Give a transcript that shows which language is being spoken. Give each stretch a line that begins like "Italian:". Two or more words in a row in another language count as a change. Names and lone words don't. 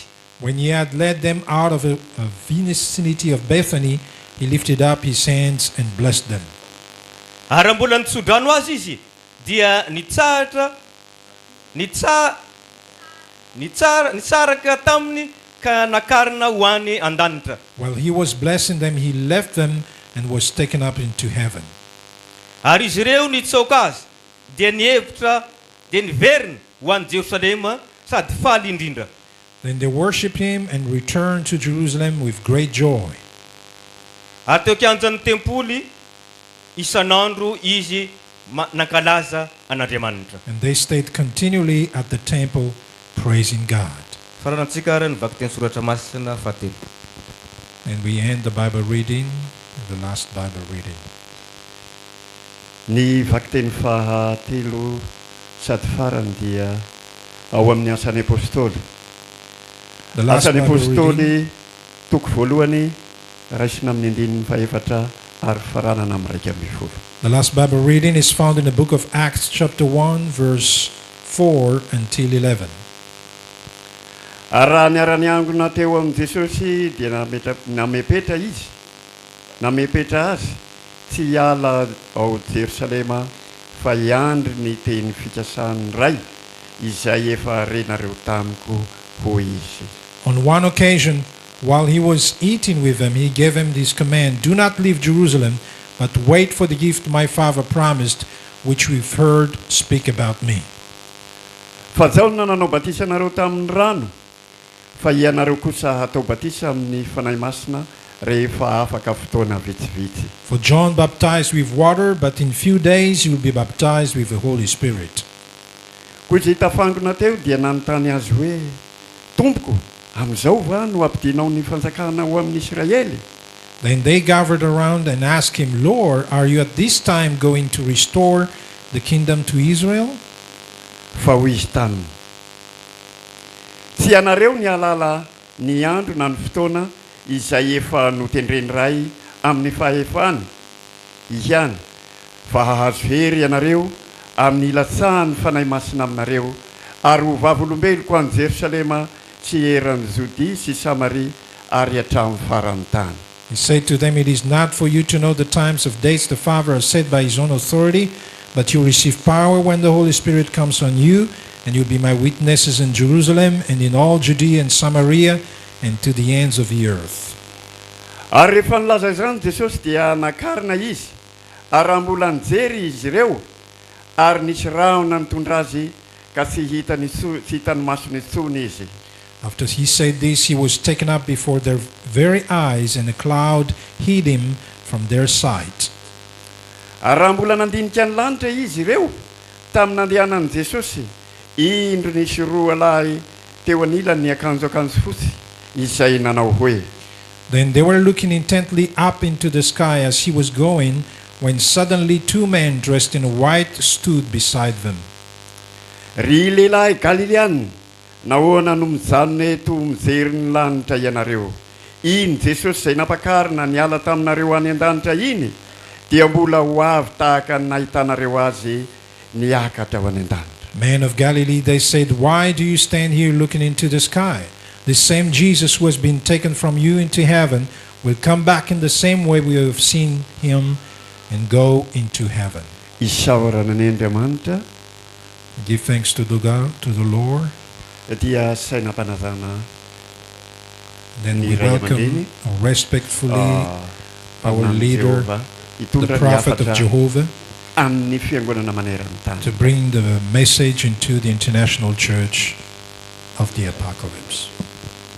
English: When he had led them out of a vicinity of Bethany, he lifted up his hands and blessed them.
Malagasy: Ary mbola nitsodrano azy izy dia nitsaraka taminy ka nakarina ho any an-danitra.
English: While he was blessing them, he left them and was taken up into heaven.
Malagasy: Ary izy ireo nitsoka azy dia nihevitra dia niverina ho any Jerosalema sady faly indrindra.
English: Then they worshiped him and returned to Jerusalem with great joy.
Malagasy: Ary teo kianjan'ny tempoly isanandro izy nankalaza an'Andriamanitra.
English: And they stayed continually at the temple praising God.
Malagasy: Faranantsika ary nivaky teny soratra masina fahatelo.
English: And we end the Bible reading, the last Bible reading.
Malagasy: Ny vakiteny fahatelo sady farany dia ao amin'ny asan'ny apôstôly.
English: The last
Malagasy: Asan'ny
English: Bible reading,
Malagasy: apôstôly toko voalohany raisina amin'ny andininy fahaefatra ary faranana amin'ny raika amby folo.
English: the last Bible reading is found in the book of Acts chapter 1 verse 4 until 11.
Malagasy: Ary raha niara-ny angona teo amin'i Jesosy dia namepetra izy, namepetra azy tsy hiala ao Jerosalema fa hiandry ny teny fikasany ray izay efa renareo tamiko ho izy.
English: On one occasion, while he was eating with them, he gave them this command: "Do not leave Jerusalem, but wait for the gift my Father promised, which we've heard speak about me."
Malagasy: Fa zao nanao batisa nareo tamin'ny rano, fa ianareo kosa hatao batisa amin'ny fanahy masina rehefa afaka fotoana vitsivitsy.
English: For John baptized with water, but in few days you will be baptized with the Holy Spirit.
Malagasy: Koa izay tafangona teo dia nanontany azy hoe: "Tompoko, amin'izao va no ampidinao ny fanjakana ho amin'ny Israely?"
English: Then they gathered around and asked him, "Lord, are you at this time going to restore the kingdom to Israel?"
Malagasy: Fa ho izy taniny: "Tsy ianareo ny alala ny andro na ny fotoana izay efa notendreny ray amin'ny fahefany ihany, fa hahazo hery ianareo amin'ny ilatsahany fanahy masina aminareo, ary ho vavolombeloko any Jerosalema sy eran'ny Jodia sy Samaria ary hatramin'ny faran'ny tany."
English: He said to them, "It is not for you to know the times of dates the Father has set by his own authority, but you receive power when the Holy Spirit comes on you, and you'll be my witnesses in Jerusalem and in all Judea and Samaria and to the ends of the earth."
Malagasy: Ary rehefa nilaza izany Jesosy dia nakarina izy, ary raha mbola nijery izy ireo, ary nisy rahona nitondra azy ka tsy hitany masony intsony izy.
English: After he said this, he was taken up before their very eyes, and a cloud hid him from their sight.
Malagasy: Ary raha mbola nandinika ny lanitra izy ireo tamin'ny nandehanan'i Jesosy, indro nisy roa lahy teo anilany ny akanjo fotsy izay nanao hoe:
English: Then they were looking intently up into the sky as he was going, when suddenly two men dressed in white stood beside them.
Malagasy: "Ry lehilahy Galileana, nahoana no mijanona eto mijery ny lanitra ianareo? Iny Jesosy izay nampakarina niala taminareo any an-danitra iny dia mbola ho avy tahaka ny nahitanareo azy niakatra ao any an-danitra."
English: "Men of Galilee," they said, "why do you stand here looking into the sky? The same Jesus who has been taken from you into heaven will come back in the same way we have seen him and go into heaven."
Malagasy: Isaorana ny Andriamanitra
English: Give thanks to the God, to the Lord.
Malagasy: dia sainam-panazana
English: Then we
Malagasy: Ni Ray
English: welcome
Malagasy: Mandini.
English: respectfully our
Malagasy: Namany
English: leader, Jehova, the
Malagasy: hitondra ny
English: prophet of
Malagasy: hafatra
English: Jehovah,
Malagasy: amin'ny fiangonana maneran'ny tany.
English: to bring the message into the international church of the Apocalypse.